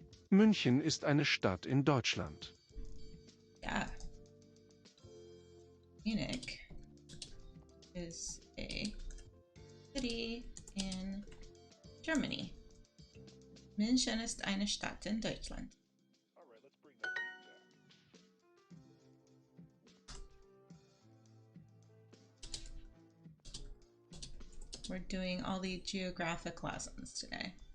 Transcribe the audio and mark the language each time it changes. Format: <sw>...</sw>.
<de>München ist eine Stadt in Deutschland.</de> <en>Yeah. Munich is a city in Germany.</en> <de>München ist eine Stadt in Deutschland.</de> <en>All right, let's bring that beat down. We're doing all the geographic lessons today.</en>